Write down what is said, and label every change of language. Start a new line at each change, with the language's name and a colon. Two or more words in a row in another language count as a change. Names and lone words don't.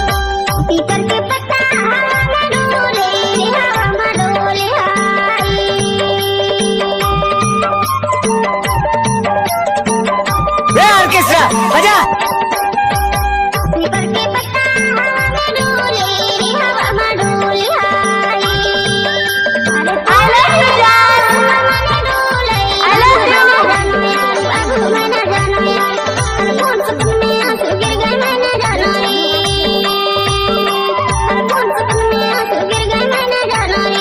Bhojpuri: पीपल के पत्ता हवा में डोले, हवा में डोले हाय। ऑर्केस्ट्रा बजा। पीपल के पत्ता हवा में डोले, हवा में डोले हाय। अरे
English: I love you
Bhojpuri: जान, हवा में डोले,
English: I love you
Bhojpuri: जानो यार, बाबू मैं ना जानो यार, हर कौन सपन में आंसू गिर गए मैं ना जानो रे, हर कौन सपन में आंसू गिर गए मैं ना जानो रे।